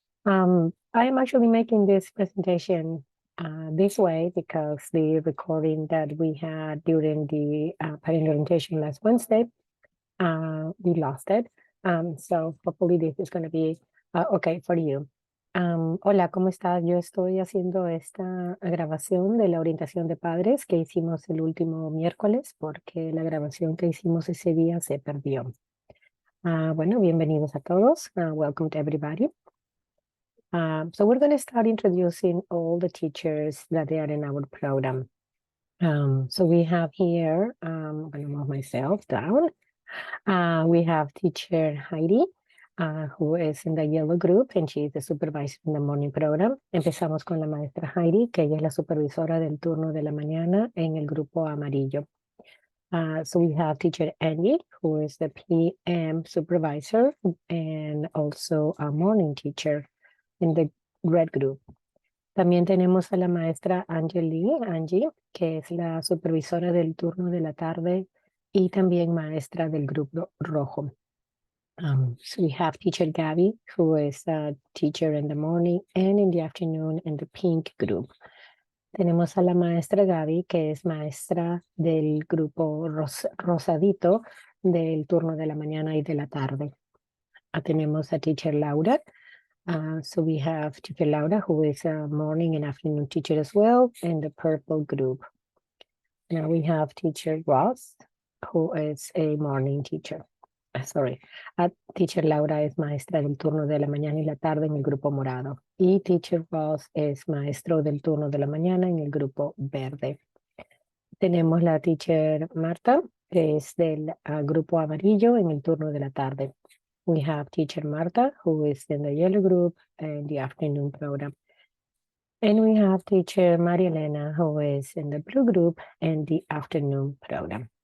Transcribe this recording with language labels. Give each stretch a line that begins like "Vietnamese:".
English: I am actually making this presentation this way because the recording that we had during the parent orientation last Wednesday, we lost it. So hopefully this is going to be okay for you.
Spanish: Hola, ¿cómo estás? Yo estoy haciendo esta grabación de la orientación de padres que hicimos el último miércoles porque la grabación que hicimos ese día se perdió. Bueno, bienvenidos a todos.
English: Welcome to everybody. So we're going to start introducing all the teachers that they are in our program. So we have here, I'm going to move myself down. We have teacher Heidi, who is in the yellow group, and she is the supervisor in the morning program.
Spanish: Empezamos con la maestra Heidi, que ella es la supervisora del turno de la mañana en el grupo amarillo.
English: So we have teacher Angie, who is the PM supervisor and also a morning teacher in the red group.
Spanish: También tenemos a la maestra Angie, que es la supervisora del turno de la tarde y también maestra del grupo rojo.
English: So we have teacher Gabby, who is a teacher in the morning and in the afternoon in the pink group.
Spanish: Tenemos a la maestra Gaby, que es maestra del grupo rosadito del turno de la mañana y de la tarde. Tenemos a teacher Laura.
English: So we have teacher Laura, who is a morning and afternoon teacher as well in the purple group. Now we have teacher Ross, who is a morning teacher.
Spanish: Teacher Laura es maestra del turno de la mañana y la tarde en el grupo morado. Y teacher Ross es maestro del turno de la mañana en el grupo verde. Tenemos la teacher Marta, que es del grupo amarillo en el turno de la tarde.
English: We have teacher Marta, who is in the yellow group and the afternoon program. And we have teacher María Elena, who is in the blue group and the afternoon program.